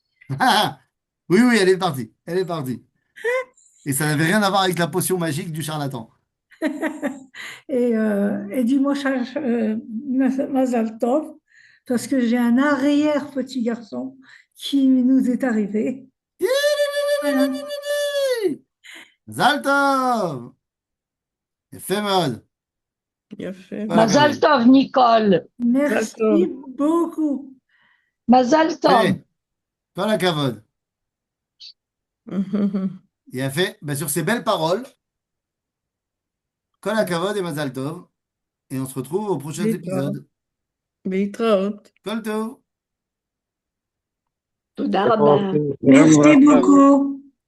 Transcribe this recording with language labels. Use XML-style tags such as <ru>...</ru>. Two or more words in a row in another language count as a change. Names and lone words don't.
<fr>Oui, oui, elle est partie. Elle est partie. Et ça n'avait rien à voir avec la potion magique du charlatan. Et dis-moi,</fr> <he>מזל טוב,</he> <fr>parce que j'ai un arrière petit garçon qui nous est arrivé. Voilà.</fr> <he>Zaltov! יפה מאוד. יפה. כל מזל הכבוד. טוב, ניקול. מזל טוב.</he> <fr>Merci beaucoup.</fr> <he>מזל טוב. יפה. כל הכבוד. יפה.</he> <fr>Ben, sur ces belles paroles,</fr> <he>כל הכבוד et מזל טוב.</he> <fr>Et on se retrouve aux prochains</fr> <he>להתראות.</he> <fr>épisodes.</fr> <he>להתראות. כל טוב. תודה רבה.</he> <fr>Merci beaucoup.</fr>